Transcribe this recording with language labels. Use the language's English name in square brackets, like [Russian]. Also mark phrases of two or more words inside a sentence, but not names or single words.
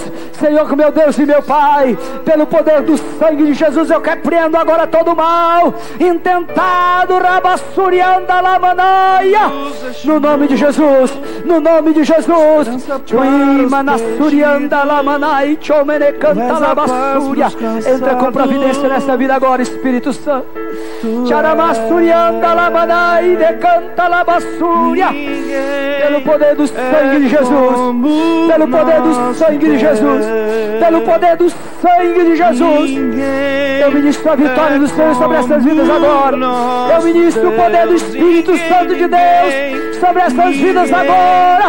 [Portuguese] Senhor, meu Deus e meu Pai, pelo poder do sangue de Jesus, eu repreendo agora todo o mal intentado. Rabassurianda lamanaia. No nome de Jesus. No nome de Jesus. Manassurianda lamanaia. Entra com providência nessa vida agora, Espírito Santo. Charabassurianda lamanai, decanta labassúria. Pelo poder do sangue de Jesus. Pelo poder do sangue de Jesus. Pelo poder do sangue de Jesus. Eu ministro a vitória do Senhor sobre essas vidas agora. Eu ministro o poder do Espírito Santo de Deus sobre essas vidas agora.